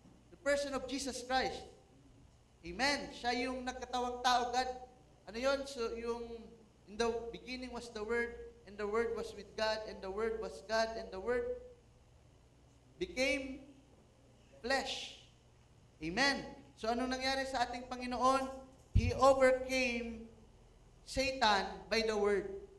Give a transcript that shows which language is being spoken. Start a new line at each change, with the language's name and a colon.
English: The person of Jesus Christ.
Filipino: Amen? Siya yung nagkatawang tao, God. Ano yun?
English: So, yung, in the beginning was the Word, and the Word was with God, and the Word was God, and the Word became flesh. Amen?
Filipino: So, anong nangyari sa ating Panginoon?
English: He overcame Satan by the Word.